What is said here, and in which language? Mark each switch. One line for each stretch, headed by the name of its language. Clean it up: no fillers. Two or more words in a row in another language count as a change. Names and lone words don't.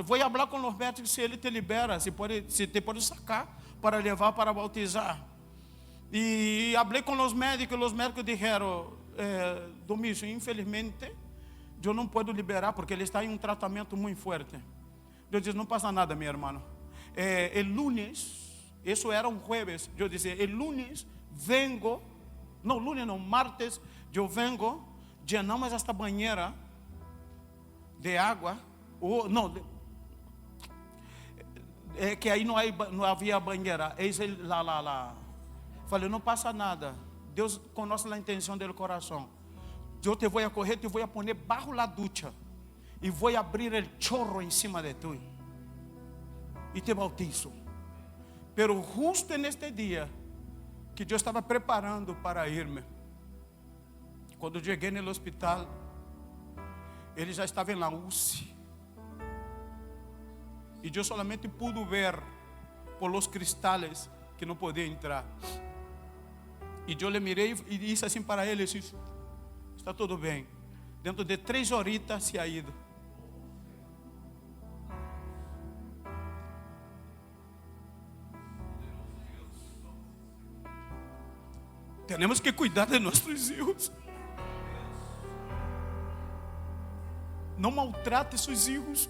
Portuguese: Vou falar com os médicos se ele te libera, se te pode sacar para levar para bautizar. E falei com os médicos disseram, Domingos, infelizmente, eu não posso liberar porque ele está em um tratamento muito forte. Eu disse, não passa nada, meu irmão.
Spanish: El lunes,
Portuguese: isso era um jueves, eu disse,
Spanish: el lunes vengo,
Portuguese: não, lunes não, martes, eu
Spanish: vengo, llenamos
Portuguese: esta banheira de água, que aí não havia banheira, lá. Falei, não passa nada, Deus conhece a intenção do coração. Eu te vou correr, te vou
Spanish: poner bajo la ducha
Portuguese: e vou abrir o chorro em cima de tu e te bautizo. Pero justo neste dia que eu estava preparando para irme, quando cheguei no hospital, ele já estava na UCI e eu
Spanish: solamente pude ver por los cristales
Portuguese: que não podia entrar. E eu lhe mirei e disse assim para ele, disse, está tudo bem.
Spanish: Dentro de 3 horitas se ha ido.
Portuguese: Temos que cuidar de nossos filhos. Não maltrate seus filhos.